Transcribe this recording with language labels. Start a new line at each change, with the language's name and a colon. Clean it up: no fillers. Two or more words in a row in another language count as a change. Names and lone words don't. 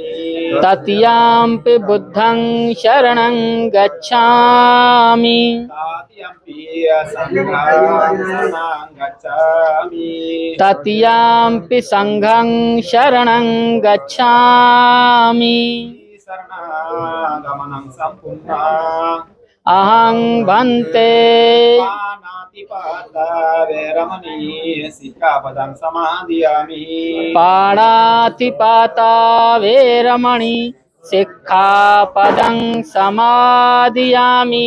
Pali: तृतीयंपि बुद्धं शरणं गच्छामि तृतीयंपि संघं शरणं गच्छामि तृतीयंपि संघं शरणं गच्छामि शरणागमनं सम्पूर्णम् अहं भन्ते पानातिपाता वैरमणि सिक्खापदं समादयामि पाणातिपाता वैरमणि सिक्खापदं समादयामि